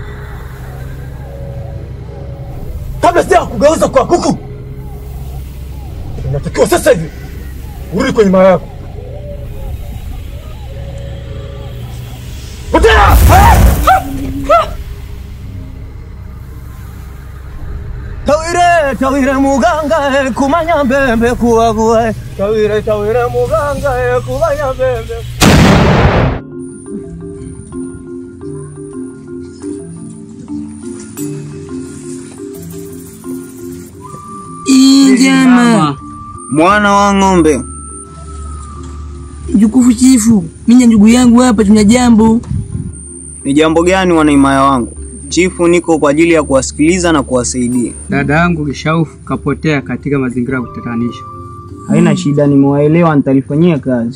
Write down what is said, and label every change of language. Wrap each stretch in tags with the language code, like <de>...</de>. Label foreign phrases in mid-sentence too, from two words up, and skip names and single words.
<sw>Kabla sija kugeuza kwa kuku. Unatakiwa sasa hivi urudi kwenye maya yako. Potea! tawire muganga kumanya mbembe kuwa tawire muganga kumanya mbembe. Injama Mwana wa ng'ombe. Jukufu chifu, mimi ndugu yangu hapa tuna jambo. Ni jambo gani wanaimaya wangu? Chifu, niko kwa ajili ya kuwasikiliza na kuwasaidia. Dada yangu Kishaufu kapotea katika mazingira ya kutatanisha. Haina shida, nimewaelewa, nitalifanyia kazi.</sw>